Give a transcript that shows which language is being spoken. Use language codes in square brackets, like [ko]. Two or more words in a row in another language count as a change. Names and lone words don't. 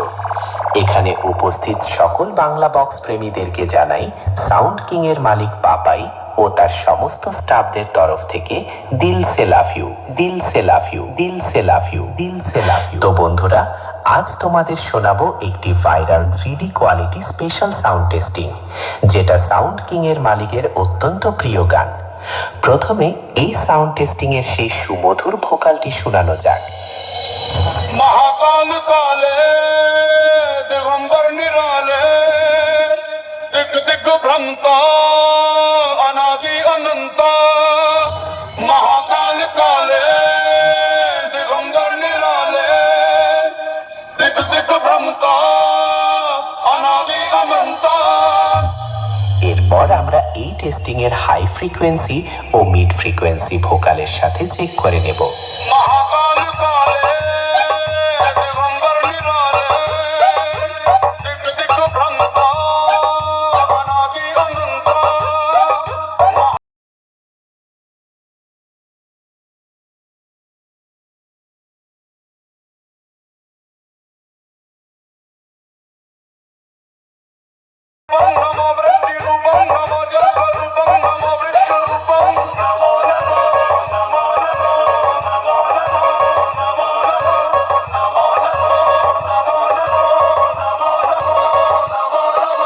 [bn] এখানে উপস্থিত সকল বাংলা বক্স প্রেমীদেরকে জানাই সাউন্ড কিং এর মালিক পাপাই ও তার সমস্ত স্টাফদের তরফ থেকে [hi] दिल से [en] love you, [hi] दिल से [en] love you, [hi] दिल से [en] love you, [hi] दिल से [en] love you. [bn] তো বন্ধুরা, আজ তোমাদের শোনাবো একটি [en] viral 3D quality special sound testing, [bn] যেটা সাউন্ড কিং এর মালিকের অত্যন্ত প্রিয় গান। প্রথমে এই সাউন্ড টেস্টিং এর সেই সুমধুর ভোকালটি শোনানো যাক। [hi] महाकाल काले दिगंबर निराले दिग दिग भ्रमता अनादि अनंता महाकाल काले दिगंबर निराले दिग दिग भ्रमता अनादि अनंता। [bn] এরপর আমরা এই টেস্টিং এর [en] high frequency [bn] ও [en] mid frequency [bn] ভোকালের সাথে চেক করে নেব। [hi] महाकाल काले दिगंबर निराले दिग दिग भ्रमता अनादि अनंता। [sa] नमो वृष्टिरूपं नमो जलस्वरूपं नमो वृक्षरूपं नमो नमो नमो नमो नमो नमो नमो नमो नमो नमो नमो।